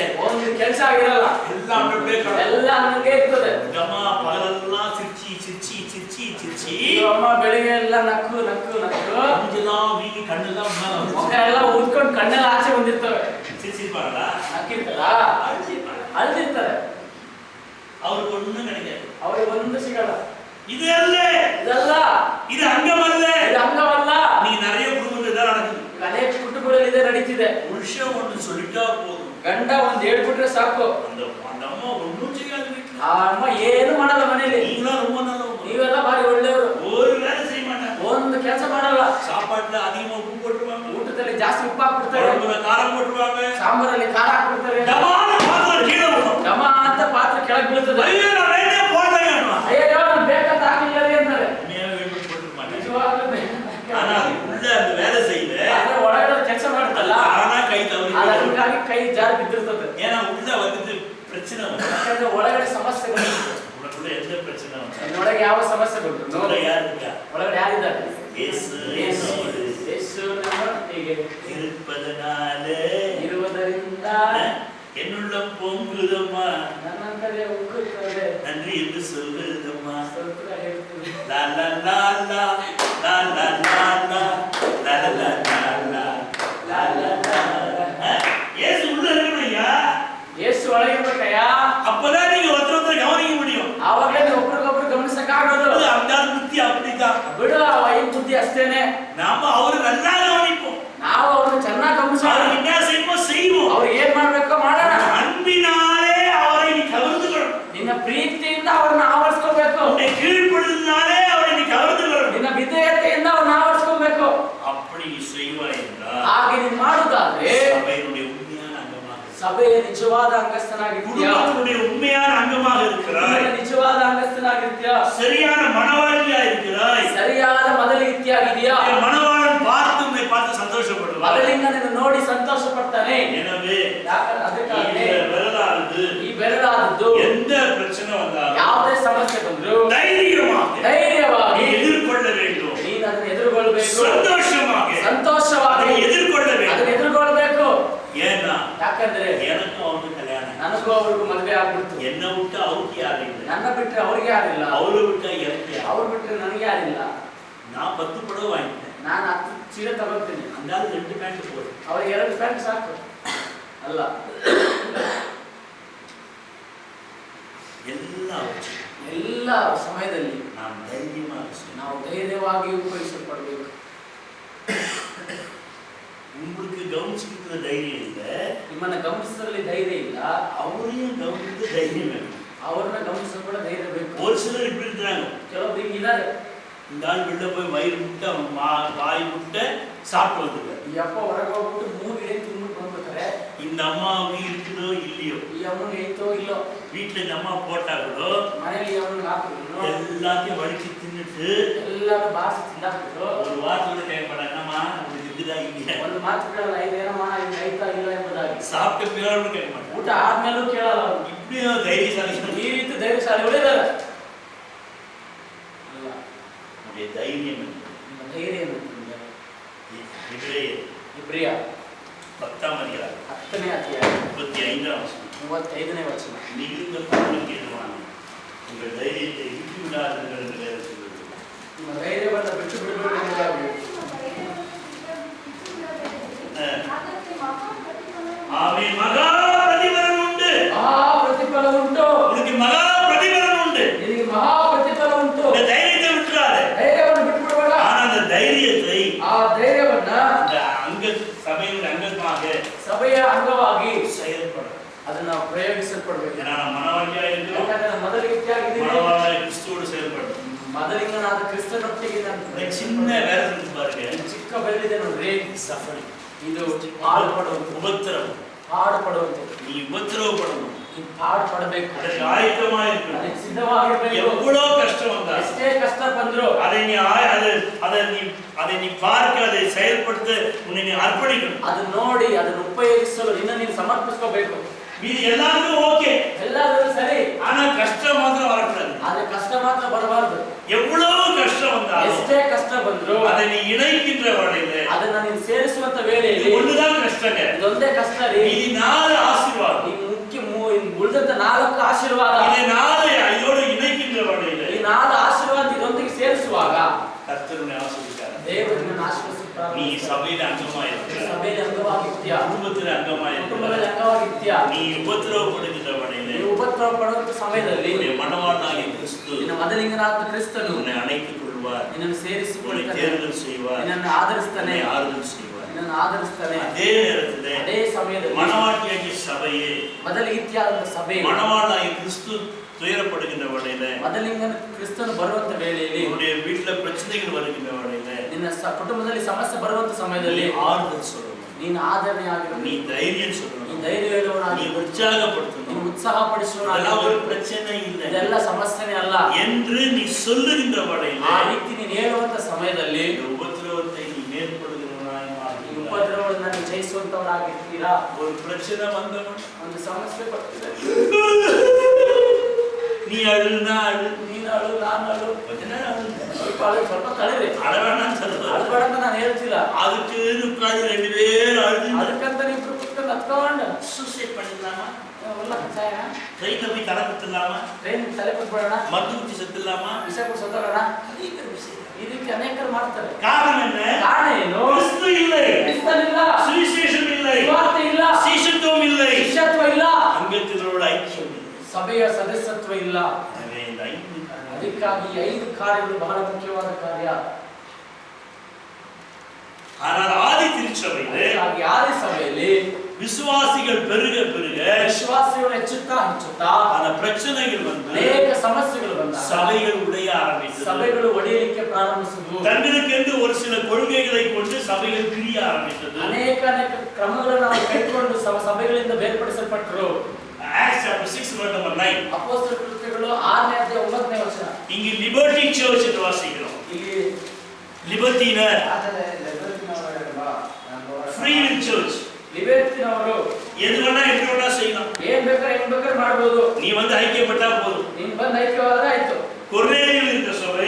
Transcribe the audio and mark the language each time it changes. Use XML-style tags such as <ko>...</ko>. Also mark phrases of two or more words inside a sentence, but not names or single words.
<kn>ಒಂದು ಕೆಲಸ ಆಗಿರಲ್ಲ.</kn> <ta>எல்லாம் அப்படியே</ta> <kn>ಎಲ್ಲ ನನಗೆ ಇರ್ತದೆ.</kn> <ta>அம்மா பகலெல்லாம் சிரிச்சி சிரிச்சி சிரிச்சி சிரிச்சி</ta> <kn>ಅಮ್ಮ ಬೆಳಿಗ್ಗೆ ಎಲ್ಲ ನಕ್ಕು ನಕ್ಕು ನಕ್ಕು</kn> <ta>மூஞ்செல்லாம் வீங்கி கண்ணெல்லாம்</ta> <kn>ಮುಖ ಎಲ್ಲ ಉದ್ಕೊಂಡು ಕಣ್ಣೆಲ್ಲ ಆಚೆ ಬಂದಿರ್ತವೆ.</kn> <ta>சிரிச்சிருப்பாங்களா?</ta> <kn>ನಕ್ಕಿರ್ತಾರ, ಅಳ್ದಿರ್ತಾರೆ.</kn> <ta>அவருக்கு ஒண்ணும் கிடைக்காது.</ta> <kn>ಅವ್ರಿಗೆ ಒಂದು ಸಿಗಲ್ಲ.</kn> <ta>இது அல்ல,</ta> <kn>ಇದಲ್ಲ,</kn> <ta>இது அங்கம் அல்ல.</ta> <kn>ಇದು ಅಂಗವಲ್ಲ.</kn> <ta>நீ நிறைய குடும்பத்துல தான் நடக்குது.</ta> <kn>ಅನೇಕ ಕುಟುಂಬಗಳಲ್ಲಿ ಇದೇ ನಡೀತಿದೆ.</kn> <ta>புருஷன் ஒன்று சொல்லிட்டா போதும்,</ta> <kn>ಗಂಡ ಒಂದ್ ಹೇಳ್ಬಿಟ್ರೆ ಸಾಕು,</kn> <ta>அந்த அந்த அம்மா ஒன்றும் செய்யாது வீட்டுல.</ta> <kn>ಆ ಅಮ್ಮ ಏನು ಮಾಡಲ್ಲ ಮನೇಲಿ.</kn> <ta>நீங்களாம் ரொம்ப நல்லவங்க.</ta> <kn>ನೀವೆಲ್ಲ ಬಾರಿ ಒಳ್ಳೆಯವರು.</kn> <ta>ஒரு வேலை செய்ய மாட்டாங்க.</ta> <kn>ಒಂದು ಕೆಲಸ ಮಾಡಲ್ಲ.</kn> <ta>சாப்பாட்டுல அதிகமா உப்பு போட்டுருவாங்க,</ta> <kn>ಊಟದಲ್ಲಿ ಜಾಸ್ತಿ ಉಪ್ಪು ಹಾಕ್ಬಿಡ್ತಾರೆ,</kn> <ta>குழம்புல காரம் போட்டுருவாங்க,</ta> <kn>ಸಾಂಬಾರಲ್ಲಿ ಖಾರ ಹಾಕ್ಬಿಡ್ತಾರೆ,</kn> <ta>டமான பாத்திரம் கீழே விழும்.</ta> <kn>ಡಮ ಅಂತ ಪಾತ್ರೆ ಕೆಳಗೆ ಬೀಳ್ತದೆ.</kn> <ta>ஐயோ நான் வேண்டே போட்டேங்க.</ta> <kn>ಅಯ್ಯೋ ನಾನು ಬೇಕಂತ ಹಾಕಿಲ್ಲ ರೀ ಅಂತಾರೆ.</kn> <ta>உண்மையாவே வேண்டு போட்டுக்க மாட்டேன்.</ta> <kn>ನಿಜವಾಗ್ಲೂ</kn> <ta>ஆனா அது உள்ள அந்த வேலை செய்யல,</ta> <kn>ಆದ್ರೆ ಒಳಗಡೆ ಕೆಲಸ ಮಾಡ್ತಲ್ಲ,</kn> <ta>ஆனா கை தவறி</ta> <kn>ಅದನ್ನ ಅದಕ್ಕಾಗಿ ಕೈ ಜಾರಿ ಬಿದ್ದಿರ್ತದೆ.</kn> <ta>ஏன்னா உள்ள வந்துட்டு பிரச்சனை வந்து</ta> <kn>ಯಾಕಂದ್ರೆ ಒಳಗಡೆ ಸಮಸ್ಯೆಗಳು</kn> <ta>உனக்குள்ள எந்த பிரச்சனை வந்து</ta> <kn>ನಿನ್ನೊಳಗೆ ಯಾವ ಸಮಸ್ಯೆ ಬಂತು</kn> <ta>உள்ள யார் இருக்கா?</ta> <kn>ಒಳಗಡೆ ಯಾರಿದ್ದಾರೆ?</kn> <ta>இயேசு</ta> <kn>ಯೇಸು. ಯೇಸು ನಮ್ಮೊಟ್ಟಿಗೆ</kn> <ta>இருப்பதனாலே</ta> <kn>ಇರುವುದರಿಂದ</kn> <ta>என்னுள்ளம் பொங்குதம்மா,</ta> <kn>ನನ್ನ ಕಡೆ ಉಕ್ಕುತ್ತದೆ.</kn> <ta>நன்றி என்று சொல்லுதம்மா.</ta> <kn>ಸ್ತೋತ್ರ ಹೇಳ್ತೀನಿ. லா லா லா லா லா லா லா லா லா லா லா லா லா லா லா.</kn> <ta>இயேசு உள்ள இருக்கணும்யா.</ta> <kn>ಯೇಸು ಒಳಗಿರ್ಬೇಕಯ್ಯ.</kn> <ta>அப்பதான் நீங்க ஒருத்தர் கவனிக்க முடியும்.</ta> <kn>ಆವಾಗಲೇ ನೀವು ಒಬ್ರಿಗೊಬ್ರು ಗಮನಿಸಕ್ಕಾಗೋದು.</kn> <ta>அந்த புத்தி அப்படிதான்.</ta> <kn>ಬಿಡು ಆ ವೈನ್ ಬುದ್ಧಿ ಅಷ್ಟೇನೆ.</kn> <ta>நாம அவரை நல்லா கவனிப்போம்.</ta> <kn>ನಾವು ಅವ್ರನ್ನ ಚೆನ್ನಾಗಿ ಗಮನಿಸೋಣ.</kn> <ta>அவர் என்ன செய்வோம்.</ta> <kn>ಅವ್ರು ಏನ್ ಮಾಡ್ಬೇಕೋ ಮಾಡೋಣ.</kn> <ta>அன்பினாலே அவரை நீ கவர்ந்துக்கணும்.</ta> <kn>ನಿನ್ನ ಪ್ರೀತಿಯಿಂದ ಅವ್ರನ್ನ ಆವರಿಸ್ಕೋಬೇಕು.</kn> <ta>உன்னை கீழ்ப்படுத்தினாலே அவரை நீ கவர்ந்துக்கணும்.</ta> <kn>ನಿನ್ನ ವಿಧೇಯತೆಯಿಂದ ಅವ್ರನ್ನ ಆವರಿಸ್ಕೋಬೇಕು.</kn> <ta>அப்படி செய்வாய் என்றால்</ta> <kn>ಹಾಗೆ ನೀನು ಮಾಡುವುದಾದ್ರೆ</kn> <ta>சபையினுடைய உண்மையான அங்கமாக,</ta> <kn>ಸಭೆಯ ನಿಜವಾದ ಅಂಗಸ್ಥನಾಗಿರ್ತೀಯ.</kn> <ta>குடும்பத்தினுடைய உண்மையான அங்கமாக இருக்கிறாய்.</ta> <kn>ನಿಜವಾದ ಅಂಗಸ್ಥನಾಗಿರ್ತೀಯ.</kn> <ta>சரியான மனவாளியா இருக்கிறாய்.</ta> <kn>ಸರಿಯಾದ ಮೊದಲಿಗಿತ್ತಿಯಾಗಿದೆಯಾ?</kn> <ta>மனவாளன் பார்த்து உன்னை பார்த்து சந்தோஷப்படுவார்.</ta> <kn>ಮೊದಲಿಂದ ನಿನ್ನ ನೋಡಿ ಸಂತೋಷ ಪಡ್ತಾನೆ.</kn> <ta>எனவே</ta> <kn>ಅದಕ್ಕಾಗಿ ಈ ಬೆರಳಾದದ್ದು</kn> <ta>எந்த பிரச்சனை வந்தாலும்</ta> <kn>ಯಾವುದೇ ಸಮಸ್ಯೆ ಬಂದ್ರು ಧೈರ್ಯವಾಗಿ</kn> <ta>எதிர்கொள்ள வேண்டும்.</ta> <kn>ನೀನು ಅದನ್ನು ಎದುರುಗೊಳ್ಳಬೇಕು. ಸಂತೋಷವಾಗಿ ಎದುರ್ಕೊಳ್ಳಬೇಕು. ಅದನ್ನು ಎದುರುಗೊಳ್ಳಬೇಕು.</kn> <ta>ஏன்னா</ta> <kn>ಯಾಕಂದ್ರೆ</kn> <ta>எனக்கு அவனுக்கு கல்யாணம்,</ta> <kn>ನನಗೂ ಅವ್ರಿಗೂ ಮದುವೆ ಆಗ್ಬಿಡ್ತು.</kn> <ta>என்ன விட்டு அவருக்கு யாரும் இல்லை,</ta> <kn>ನನ್ನ ಬಿಟ್ರೆ ಅವ್ರಿಗೆ ಯಾರಿಲ್ಲ,</kn> <ta>அவரு விட்டா எனக்கு யாரு.</ta> <kn>ಅವ್ರು ಬಿಟ್ರೆ ನನಗೆ ಯಾರಿಲ್ಲ.</kn> <ta>நான் 10 புடவை வாங்கிட்டேன்,</ta> <kn>ನಾನು 10 ಚೀಲ ತಗೋತೀನಿ,</kn> <ta>அந்தாலும் 2 பேண்ட் போடு,</ta> <kn>ಅವ್ರಿಗೆ 2 ಪ್ಯಾಂಟ್ ಸಾಕು ಅಲ್ಲ. ಎಲ್ಲ ಸಮಯದಲ್ಲಿ ನಾವು ಧೈರ್ಯವಾಗಿ ಉಪಯೋಗಿಸಲ್ಪಡಬೇಕು.</kn> <ta>உங்களுக்கு கவனிச்சுக்கிற தைரியம் இல்ல,</ta> <kn>ನಿಮ್ಮನ್ನ ಗಮನಿಸಲಿ ಧೈರ್ಯ ಇಲ್ಲ,</kn> <ta>அவரையும் கவனிக்க தைரியம் வேணும்.</ta> <kn>ಅವ್ರನ್ನ ಗಮನಿಸಲು ಕೂಡ ಧೈರ್ಯ ಬೇಕು.</kn> <ta>ஒரு சிலர் இப்படி இருக்கிறாங்க,</ta> <kn>ಕೆಲವೊಬ್ರು ಹಿಂಗಿದ್ದಾರೆ.</kn> <ta>இந்த ஆள் வெளில போய் வயிறு முட்டை அவன் வாய் முட்டை சாப்பிட்டு வந்துருக்காரு.</ta> <kn>ಈ ಅಪ್ಪ ಹೊರಗೆ ಹೋಗ್ಬಿಟ್ಟು 3 ಇಡೇ ತಿಂದ್ಬಿಟ್ಟು ಬಂದ್ಬಿಡ್ತಾರೆ.</kn> <ta>இந்த அம்மாவுக்கு இருக்குதோ இல்லையோ,</ta> <kn>ಈ ಅಮ್ಮನಿಗೆ ಐತೋ ಇಲ್ಲೋ,</kn> <ta>வீட்டுல இந்த அம்மா போட்டா கூட</ta> <kn>ಮನೆಯಲ್ಲಿ ಈ ಅಮ್ಮನಿಗೆ ಹಾಕಿದ್ರು</kn> <ta>எல்லாத்தையும் வடிச்சு தின்னுட்டு</ta> <kn>ಎಲ್ಲಾನು ಬಾಸಿ ತಿಂದಾಕ್ಬಿಟ್ಟು</kn> <ta>ஒரு வாரத்தோட கேட்கப்பட என்னம்மா உங்களுக்கு இருக்குதா இல்லையா,</ta> <kn>ಒಂದು ಮಾತು ಕೇಳಲ್ಲ, ಇದೇನಮ್ಮ ಇದು ಐತಾ ಇಲ್ಲ ಎಂಬುದಾಗಿ.</kn> <ta>சாப்பிட்ட பிறகு கேட்க மாட்டேன்.</ta> <kn>ಊಟ ಆದ್ಮೇಲೂ ಕೇಳಲ್ಲ ಅವರು.</kn> <ta>இப்படியும் தைரியசாலி</ta> <kn>ಈ ರೀತಿ ಧೈರ್ಯಶಾಲಿಗಳಿದ್ದಾರೆ. ಅಲ್ಲ,</kn> <ta>நம்முடைய தைரியம்</ta> <kn>ನಿಮ್ಮ ಧೈರ್ಯ ಏನು? ಇಬ್ರಿಯ</kn> <ta>10th அதிகாரம்</ta> <kn>10ನೇ ಅಧ್ಯಾಯ</kn> <ta>35வது வசனம்.</ta> <kn>35ನೇ ವಚನ.</kn> <ta>மிகுந்த பொருளுக்கு எதுவான உங்கள் தைரியத்தை விட்டு விடாதீர்கள் என்று வேதம் சொல்லுகிறது.</ta> <kn>ನಿಮ್ಮ ಧೈರ್ಯವನ್ನು ಬಿಟ್ಟು ಬಿಡಬೇಡಿ ಎಂಬುದಾಗಿ.</kn> <ta>ஆமென். மகா பிரதிபலன் உண்டு.</ta> <kn>ಮಹಾ ಪ್ರತಿಫಲ ಉಂಟು.</kn> <ta>உனக்கு மகா பிரதிபலன் உண்டு.</ta> <kn>ನಿನಗೆ ಮಹಾ ಪ್ರತಿಫಲ ಉಂಟು.</kn> <ta>இந்த தைரியத்தை விட்டுறாதே.</ta> <kn>ಧೈರ್ಯವನ್ನು ಬಿಟ್ಟು ಬಿಡಬೇಡ.</kn> <ta>ஆனா அந்த தைரியத்தை</ta> <kn>ಆ ಧೈರ್ಯವನ್ನ</kn> <ta>இந்த அங்க சபையின் அங்கமாக</ta> <kn>ಸಭೆಯ ಅಂಗವಾಗಿ</kn> <ta>செயல்படும்.</ta> <kn>ಅದನ್ನ ಪ್ರಯೋಗಿಸಲ್ಪಡಬೇಕು.</kn> <ta>ஏன்னா மனவாளியா இருக்கிறோம்,</ta> <kn>ಯಾಕಂದ್ರೆ ನಾನು ಮೊದಲಿಗಿತ್ತಿಯಾಗಿದ್ದೀನಿ,</kn> <ta>மனவாளிய கிறிஸ்துவோடு செயல்படும்.</ta> <kn>ಮೊದಲಿಂಗನಾದ ಕ್ರಿಸ್ತನೊಟ್ಟಿಗೆ ನಾನು</kn> <ta>இந்த சின்ன வேலை இருக்கு பாருங்க,</ta> <kn>ಚಿಕ್ಕ ಬೆರಳಿದೆ ನೋಡ್ರಿ,</kn> <ta>சஃபரிங்,</ta> <kn>ಇದು ಪಾಡುಪಡುವಂತ,</kn> <ta>உபத்திரவம்.</ta> <kn>ಪಾಡುಪಡುವಂತ.</kn> <ta>நீ உபத்திரவப்படணும்,</ta> <kn>ನೀ ಪಾಡುಪಡಬೇಕು,</kn> <ta>அதற்கு ஆயத்தமா இருக்கணும்.</ta> <kn>ಅದಕ್ಕೆ ಸಿದ್ಧವಾಗಿರಬೇಕು.</kn> <ta>எவ்வளவு கஷ்டம் வந்தாலும்</ta> <kn>ಎಷ್ಟೇ ಕಷ್ಟ ಬಂದ್ರು</kn> <ta>அதை நீ பார்க்க, அதை செயல்படுத்த உன்னை நீ அர்ப்பணிக்கணும்.</ta> <kn>ಅದನ್ನ ನೋಡಿ ಅದನ್ನು ಉಪಯೋಗಿಸಲು ನಿನ್ನ ನೀನು ಸಮರ್ಪಿಸಬೇಕು.</kn> <ta>மீதி எல்லாருக்கும் ஓகே,</ta> <kn>ಎಲ್ಲಾದರೂ ಸರಿ,</kn> <ta>ஆனா கஷ்டம் மாத்திரம் வரக்கூடாது.</ta> <kn>ಆದ್ರೆ ಕಷ್ಟ ಮಾತ್ರ ಬರಬಾರದು.</kn> <ta>எவ்வளவு கஷ்டம் வந்தாலும்</ta> <kn>ಎಷ್ಟೇ ಕಷ್ಟ ಬಂದ್ರು</kn> <ta>அதை நீ இணைக்கின்ற வழியில</ta> <kn>ಅದನ್ನ ನೀನು ಸೇರಿಸುವಂತ ವೇಳೆಯಲ್ಲಿ</kn> <ta>ஒண்ணுதான் கஷ்டங்க,</ta> <kn>ಇದೊಂದೇ ಕಷ್ಟ ರೀ.</kn> <ta>மீதி 4 ஆசீர்வாதம்,</ta> <kn>ಈ ಮುಖ್ಯ ಉಳಿದಂತ 4 ಆಶೀರ್ವಾದ,</kn> <ta>இதை 4 இதோடு இணைக்கின்ற வழியில</ta> <kn>ಈ 4 ಆಶೀರ್ವಾದ ಇದೊಂದಿಗೆ ಸೇರಿಸುವಾಗ</kn> <ta>கர்த்தர் உன்னை ஆசீர்வதிக்கிறார்.</ta> <kn>ದೇವರು ನಿನ್ನನ್ನು ಆಶೀರ್ವದಿಸುತ್ತಾನೆ.</kn> <ta>நீ சபையில அங்கமாயிருக்கிற,</ta> <kn>ಸಭೆಯಲ್ಲಿ ಅಂಗವಾಗಿರ್ತೀಯ,</kn> <ta>குடும்பத்தில் அங்கமாயிருக்கிற,</ta> <kn>ಕುಟುಂಬದಲ್ಲಿ ಅಂಗವಾಗಿರ್ತೀಯ.</kn> <ta>நீ உபத்திரவப்படுகின்ற வழியில</ta> <kn>ನೀವು ಉಪದ್ರವ ಪಡುವಂತ ಸಮಯದಲ್ಲಿ</kn> <ta>உன்னுடைய மனவாளனாகிய கிறிஸ்து</ta> <kn>ನಿನ್ನ ಮೊದಲಿಂಗನಾದ ಕ್ರಿಸ್ತನು</kn> <ta>உன்னை அணைத்துக் கொள்வார்,</ta> <kn>ನಿನ್ನನ್ನು</kn> <ta>உன்னை</ta> <kn>ಸೇರಿಸಿಕೊಳ್ಳುತ್ತಾನೆ,</kn> <ta>தேர்தல் செய்வார்,</ta> <kn>ನಿನ್ನನ್ನು ಆಧರಿಸ್ತಾನೆ,</kn> <ta>உன்னை ஆறுதல் செய்வார்.</ta> <kn>ನಿನ್ನನ್ನು ಆಧರಿಸ್ತಾನೆ.</kn> <ta>அதே நேரத்திலே</ta> <kn>ಅದೇ ಸಮಯದಲ್ಲಿ</kn> <ta>மனவாட்டியாகிய சபையே,</ta> <kn>ಮೊದಲಿಗಿತ್ತಿಯಾದಂತ ಸಭೆ,</kn> <ta>மனவாளனாகிய கிறிஸ்து துயரப்படுகின்ற வழியில,</ta> <kn>ಮೊದಲಿಂಗನ ಕ್ರಿಸ್ತನು ಬರುವಂತ ವೇಳೆಯಲ್ಲಿ,</kn> <ta>உன்னுடைய வீட்டுல பிரச்சனைகள் வருகின்ற வழியில</ta> <kn>ನಿನ್ನ ಕುಟುಂಬದಲ್ಲಿ ಸಮಸ್ಯೆ ಬರುವಂತ ಸಮಯದಲ್ಲಿ</kn> <ta>நீ ஆறுதல் சொல்லணும்,</ta> <kn>ನೀನು ಆಧರಣೆ</kn> <ta>நீ</ta> <kn>ಆಗಿರಬೇಕು,</kn> <ta>தைரியம்</ta> <kn>ನೀ</kn> <ta>சொல்லணும்,</ta> <kn>ಧೈರ್ಯ</kn> <ta>நீ</ta> <kn>ಹೇಳುವವನಾಗಿ, ನೀನು</kn> <ta>உற்சாகப்படுத்தணும்.</ta> <kn>ಉತ್ಸಾಹಪಡಿಸುವವನಾಗಿ.</kn> <ta>அதெல்லாம் ஒரு பிரச்சனை இல்லை</ta> <kn>ಇದೆಲ್ಲ ಸಮಸ್ಯೆನೇ ಅಲ್ಲ</kn> <ta>என்று நீ சொல்லுகின்ற வழியில</ta> <kn>ಆ ರೀತಿ ನೀನು ಹೇಳುವಂತ ಸಮಯದಲ್ಲಿ</kn> <ta>இந்த உபத்திரவத்தை நீ மேற்படுகிறவனாய்</ta> <kn>ಈ</kn> <ta>மாறுகிறாய்.</ta> <kn>ಉಪದ್ರವವನ್ನು ನೀನು ಜಯಿಸುವಂತವರಾಗಿರ್ತೀರಾ?</kn> <ta>ஒரு பிரச்சனை வந்தவன்</ta> <kn>ಒಂದು ಸಮಸ್ಯೆ ಬರ್ತಿದೆ,</kn> <ta>நீ அழுனா அழு,</ta> <kn>ನೀನು ಅಳು, ನಾನು ಅಳು,</kn> <ta>கொஞ்ச நேரம் அழு,</ta> <kn>ಸ್ವಲ್ಪ ತಳಿರಿ,</kn> <ta>அழவேணான்னு சொல்லுவாரு.</ta> <kn>ಅಳ್ಬೇಡ ಅಂತ ನಾನು ಹೇಳ್ತಿಲ್ಲ.</kn> <ta>அதுக்கு உட்காந்து 2 பேரும் அழுது</ta> <kn>ಅದಕ್ಕಂತ ನೀವು ಕುತ್ಕೊಂಡು ಹತ್ಕೊಂಡು</kn> <ta>சூசைட் பண்ணிடலாமா?</ta> <kn>ಎಲ್ಲ ಕಚಾಯ</kn> <ta>ட்ரெயின்ல போய் தலை குத்துலாமா?</ta> <kn>ಟ್ರೈನ್ ತಲೆ ಕೊಟ್ಬಿಡೋಣ,</kn> <ta>மருந்து குத்தி செத்துலாமா?</ta> <kn>ವಿಷ ಕೊಟ್ಟು ಸತ್ತೋಗೋಣ.</kn> <ta>அநேக விஷயம்.</ta> <kn>ಇದಕ್ಕೆ ಅನೇಕರು ಮಾಡ್ತಾರೆ.</kn> <ta>காரணம் என்ன?</ta> <kn>ಕಾರಣ ಏನು?</kn> <ta>கிறிஸ்து இல்லை,</ta> <kn>ಕ್ರಿಸ್ತನಿಲ್ಲ,</kn> <ta>சுவிசேஷம் இல்லை,</ta> <kn>ಸುವಾರ್ತೆ ಇಲ್ಲ,</kn> <ta>சீஷத்துவம் இல்லை,</ta> <kn>ಶಿಷ್ಯತ್ವ ಇಲ್ಲ,</kn> <ta>அங்கத்தினரோட ஐக்கியம் இல்லை.</ta> <kn>ಸಭೆಯ ಸದಸ್ಯತ್ವ ಇಲ್ಲ.</kn> <ta>எனவே இந்த 5</ta> <kn>ಅದಕ್ಕಾಗಿ 5 ಕಾರ್ಯಗಳು ಬಹಳ ಮುಖ್ಯವಾದ ಕಾರ್ಯ.</kn> <ta>ஆனால் ஆதி திருச்சபையிலே</ta> <kn>ಅದಕ್ಕಾಗಿ ಆದಿ ಸಭೆಯಲ್ಲಿ</kn> <ta>விசுவாசிகள் பெருக பெருக</ta> <kn>ವಿಶ್ವಾಸಿಗಳು ಹೆಚ್ಚುತ್ತಾ</kn> <ta>அந்த பிரச்சனைகள் வந்து</ta> <kn>ಅನೇಕ ಸಮಸ್ಯೆಗಳು ಬಂದಾಗ</kn> <ta>சபைகள் உடைய ஆரம்பித்தது.</ta> <kn>ಸಭೆಗಳು ಒಡೆಯಲಿಕ್ಕೆ ಪ್ರಾರಂಭಿಸಿದವು.</kn> <ta>தங்களுக்கென்று ஒரு சில கொள்கைகளை கொண்டு சபைகள் பிரிய ஆரம்பித்தது.</ta> <kn>ಅನೇಕ ಕ್ರಮಗಳನ್ನು ನಾವು ಕೈಗೊಂಡು ಸಭೆಗಳಿಂದ ಬೇರ್ಪಡಿಸಲ್ಪಟ್ಟರು.</kn> <en>Acts chapter 6 verse number 9.</en> <kn>ಅಪೊಸ್ತಲ ಕೃತ್ಯಗಳು 6ನೇ ಅಧ್ಯಾಯ 9ನೇ ವಚನ.</kn> <ta>இங்க</ta> <en>Liberty church</en> <ta>என்று வாசிக்கிறோம்.</ta> <kn>ಇಲ್ಲಿ</kn> <en>Libertiner free will church.</en> <kn>ಲಿಬರ್ಟಿನವರು</kn> <ta>எது வேணா எப்படி வேணா செய்யலாம்.</ta> <kn>ಏನ್ ಬೇಕಾದ್ರೆ ಮಾಡಬಹುದು.</kn> <ta>நீ வந்து ஐக்கியப்பட்டா போதும்.</ta> <kn>ನೀನು ಬಂದು ಐಕ್ಯವಾದ್ರೆ ಆಯ್ತು.</kn> <ta>கொர்நேலியு என்ற சபை</ta>